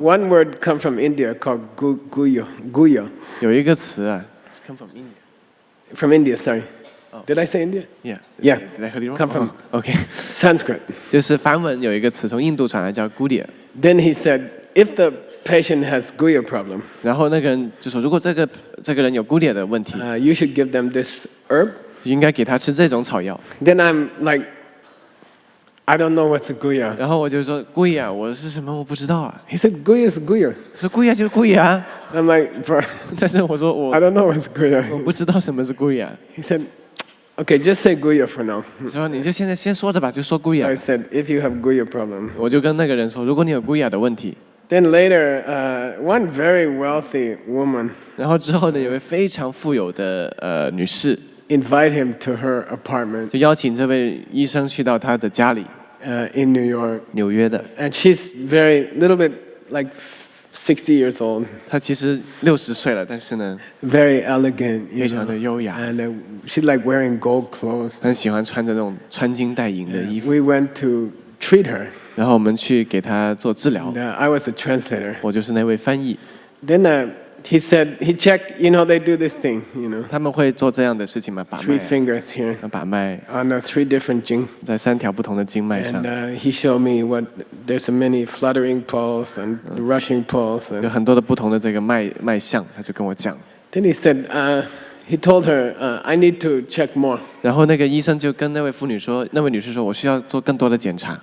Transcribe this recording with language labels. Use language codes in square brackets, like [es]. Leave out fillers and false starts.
[en] One word come from India called guyo. [zh] 有一个词啊 ， [en] come from India。 From India, sorry. Did I say India? Yeah. Yeah. Did I heard you wrong? Come from- OK， Sanskrit. [zh] 就是梵文有一个词从印度传来叫 Gudia， [en] Then he said, if the patient has guyo problem, [zh] 然后那个人就说，如果这个人有 Gudia 的问题， [en] you should give them this herb. [zh] 应该给他吃这种草药。 [en] Then I'm like, I don't know what's a guya. [zh] 然后我就说 Guya，我是什么我不知道啊。 [en] He said, guya is guya. [zh] 说 Guya 就是 Guya， [en] I'm like, bro, [zh] 但是我说 [en] I don't know what's [zh] 我 [en] guya. [zh] 不知道什么是 Guya。 [en] He said, okay, just say guya for now. [zh] 说你就现在先说着吧，就说 [en] I [zh] Guya。 [en] said, if you have guya problem. [zh] 我就跟那个人说，如果你有 Guya 的问题， [en] Then later, one very wealthy woman [zh] 然后之后呢，有位非常富有的女士， [en] invite him to her apartment. [zh] 就邀请这位医生去到她的家里， [en] in New York, [zh] 纽约的。 [en] and she's very little bit like 60 years old, [zh] 她其实60岁了，但是呢， [en] very elegant, [zh] 非常的优雅， [en] and she's like wearing gold clothes. [zh] 很喜欢穿着那种穿金戴银的衣服。 [en] We went to treat her, [zh] 然后我们去给她做治疗 [en] and，I was a translator. [zh] 我就是那位翻译。 [en] Then he said he checked. They do this thing, [zh] 他们会做这样的事情吗？把 [en] 3 [zh] 脉， [en] fingers here [zh] 把脉 [en] on 3 different jing. [zh] 在3条不同的经脉上 [en] And，he showed me what there's so many fluttering pulse and rushing pulse. [zh] 有 [en] And [zh] 很多的不同的这个脉象，他就跟我讲。 [en] then he said, he told her, I need to check more. [zh] 然后那个医生就跟那位妇女说，那位女士说，我需要做更多的检查。